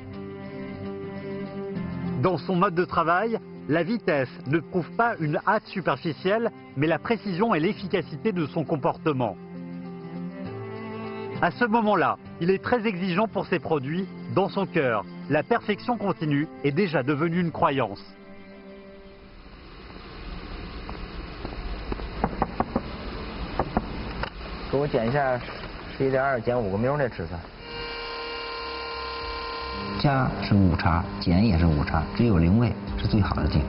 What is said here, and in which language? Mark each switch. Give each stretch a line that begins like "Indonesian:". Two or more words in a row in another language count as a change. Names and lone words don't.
French: Dans son mode de travail, la vitesse ne prouve pas une hâte superficielle, mais la précision et l'efficacité de son comportement. À ce moment-là, il est très exigeant pour ses produits. Dans son cœur, la perfection continue est déjà devenue une croyance.
Chinese: 给我剪一下11.2减5个缪那尺寸。加是误差，减也是误差，只有0位是最好的地方。